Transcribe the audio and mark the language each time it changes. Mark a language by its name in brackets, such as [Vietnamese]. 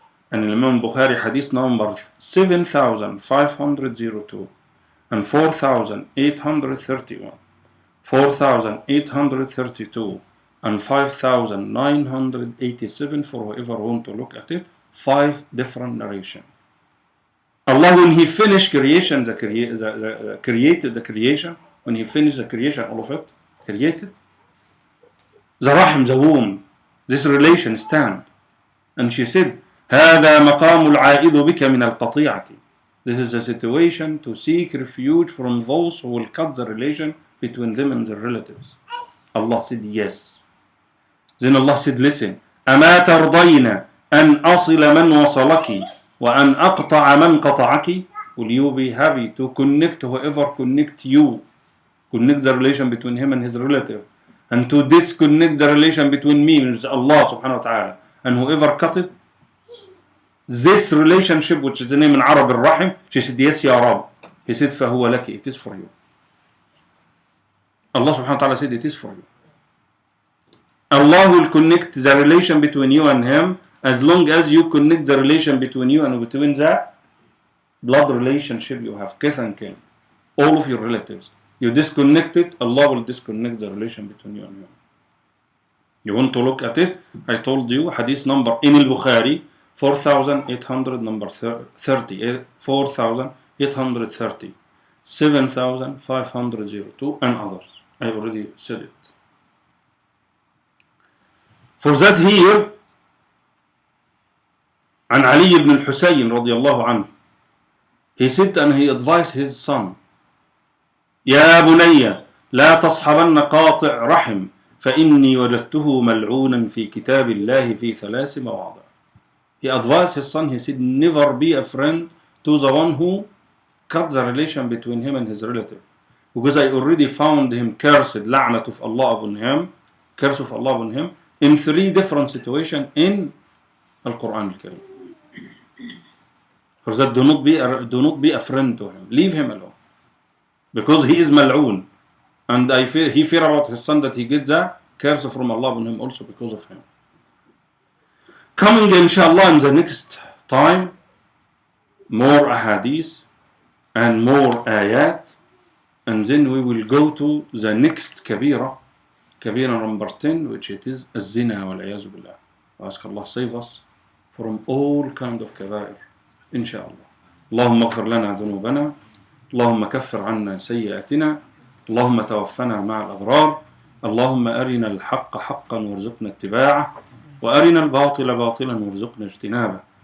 [English] And in Imam al-Bukhari, hadith number 7502 and 4831, 4832 and 5987 for whoever want to look at it. 5 different narrations. Allah, when He finished creation, created the creation, when He finished the creation, all of it, created, the Rahim, the womb, this relation stand. And she said, [Arabic] هذا مقام العائذ بك من القطيعة. [English] This is a situation to seek refuge from those who will cut the relation between them and their relatives. Allah said, yes. Then Allah said, listen, [Arabic] أما ترضين أن أصل من وصلك وأن أقطع من قطعك? [English] Will you be happy to connect whoever connect you, connect the relation between him and his relative, and to disconnect the relation between me and Allah subhanahu wa ta'ala, and whoever cut it? This relationship, which is the name in Arab al-Rahim, she said, yes, Ya Rab. He said, [Arabic] فَهُوَ لَكِ, [English] it is for you. Allah subhanahu wa ta'ala said, it is for you. Allah will connect the relation between you and him as long as you connect the relation between you and between the blood relationship you have, kith and kin, all of your relatives. You disconnect it, Allah will disconnect the relation between you and him. You want to look at it? I told you, hadith number in al-Bukhari, 4800 number 30, 4830, 7502 and others. I already said it. For that here, [Arabic] عن علي بن الحسين رضي الله عنه, [English] he said and he advised his son, [Arabic] يا بني لا تصحبن قاطع رحم فإني وجدته ملعونا في كتاب الله في 3 مواضع. [English] He advised his son, he said, never be a friend to the one who cut the relation between him and his relative. Because I already found him cursed, لعنة of Allah upon him, curse of Allah upon him, in 3 different situations in Al-Quran Al-Karim. For that, do not be a friend to him. Leave him alone. Because he is mal'oon. And he fear about his son that he gets a curse from Allah upon him also because of him. Coming inshallah in the next time, more ahadith and more ayat, and then we will go to the next kabira number 10, which it is az-zina wal-iyazu billah. Ask Allah save us from all kind of kaba'ir, inshallah. [Arabic] اللهم اغفر لنا ذنوبنا, اللهم كفر عنا سيئاتنا, اللهم توفنا مع الأبرار, اللهم أرنا الحق حقا وارزقنا اتباعه, وأرنا الباطل باطلا وارزقنا اجتنابه.